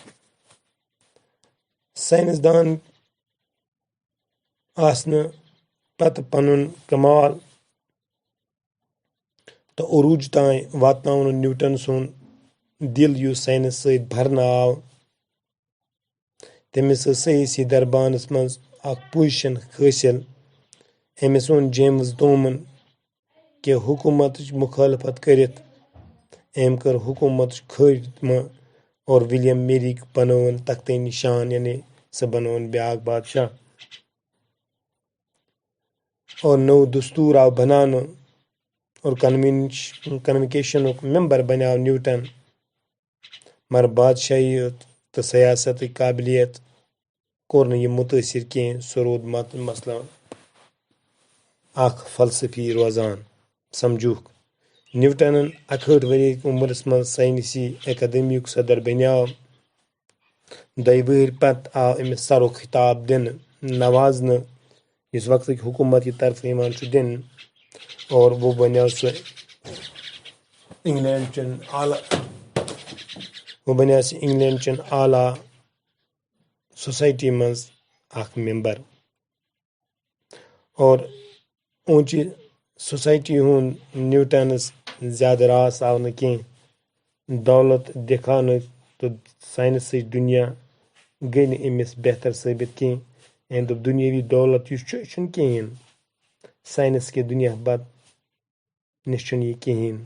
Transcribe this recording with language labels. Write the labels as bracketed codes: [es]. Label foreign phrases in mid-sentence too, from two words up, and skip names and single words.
[ks] سائنسدان آسنہٕ پتہٕ پنُن کمال تہٕ عروج تام واتناوُن نیوٹن سُنٛد دل یُس سائنس سۭتۍ بھرنہٕ آو، تٔمِس ٲس سیٲسی دربارس منٛز اکھ پوزیشن حٲصِل۔ أمِس ووٚن جیمز دومن کہِ حکوٗمتٕچ مخالفت کٔرِتھ، أمۍ کٔر حکوٗمتٕچ خٲتمہٕ اور ولیم میری بنٲوٕن تختِ نشان، یعنی سۄ بنٲوٕن بیٛاکھ بادشاہ، اور نوٚو دستور آو بناونہٕ اور کنوکیشنُک ممبر بنیٛاو نیوٹن، مگر بادشاہیت تہٕ سیاستٕچ قابلیت کوٚر نہٕ یہِ متٲثر کینٛہہ، سُہ روٗد مثلاً اکھ فلسفی روزان۔ سمجھوکھ، نیوٹنن 61 ؤری عمرس منٛز سائنسی اکادمی یُک صدر بنیٛاو۔ 2 ؤہرۍ پتہٕ آو أمِس سرُک خطاب دِنہٕ، نوازنہٕ، یُس وقتٕکۍ حکوٗمت کہِ طرفہٕ یِوان چھُ دِنہٕ، [ur] اور وہ [ks] بنیٛاو سُہ انگلینڈ چٮ۪ن اعلیٰ سوسائٹی منٛز اکھ ممبر، اور اونچی سوسائٹی ہُنٛد نیوٹنس زیادٕ راس آو نہٕ کینٛہہ۔ دولت دکھاونہٕ تہٕ سائنسٕچ دنیا گٔے نہٕ أمِس بہتر ثٲبت کینٛہہ. أمۍ دوٚپ دُنیٲوی دولت یُس چھُ یہِ چھُنہٕ کِہیٖنۍ. ساینس کہِ دُنیا بد نِش چھُنہٕ یہِ کِہیٖنۍ.